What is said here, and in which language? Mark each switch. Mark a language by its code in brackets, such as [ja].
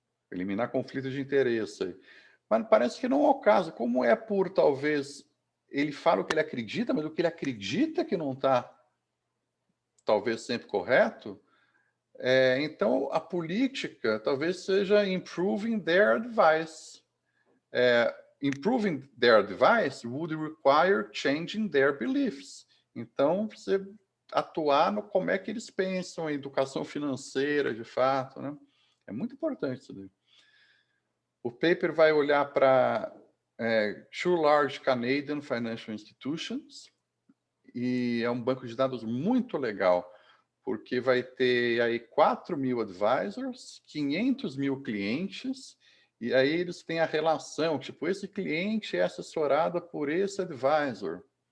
[pt] Eliminar conflitos de interesse. Mas parece que não é o caso. Como é por, talvez, ele fala o que ele acredita, mas o que ele acredita que não está, talvez, sempre correto, então a política talvez seja [en] improving their advice. Improving their advice would require changing their beliefs. [pt] Então, você atuar no como é que eles pensam, a educação financeira, de fato, né? É muito importante isso daí. O paper vai olhar para [en] Two Large Canadian Financial Institutions, [pt] e é um banco de dados muito legal, porque vai ter aí 4 mil advisors, 500 mil clientes, e aí eles têm a relação, tipo, esse cliente é assessorado por esse advisor.